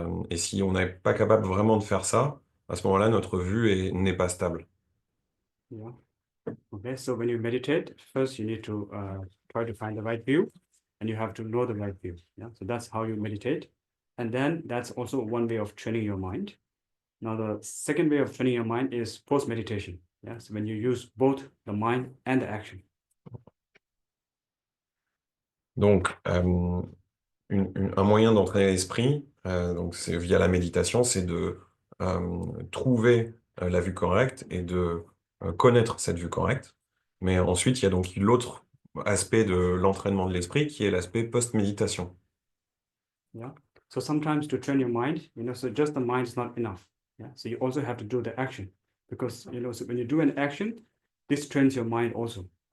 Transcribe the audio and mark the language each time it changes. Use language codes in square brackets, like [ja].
[fr] Et si on n'est pas capable vraiment de faire ça, à ce moment-là, notre vue n'est pas stable. [en] Yeah. Okay, so when you meditate, first you need to try to find the right view, and you have to know the right view. Yeah, so that's how you meditate, and then that's also one way of training your mind. Now, the second way of training your mind is post-meditation. Yeah, so when you use both the mind and the action. [fr] Donc, un moyen d'entraîner l'esprit, donc c'est via la méditation, c'est de trouver la vue correcte et de connaître cette vue correcte. Mais ensuite, il y a donc l'autre aspect de l'entraînement de l'esprit qui est l'aspect post-méditation. [en] Yeah. So sometimes to train your mind, so just the mind is not enough. Yeah. So you also have to do the action because, so when you do an action, this trains your mind also.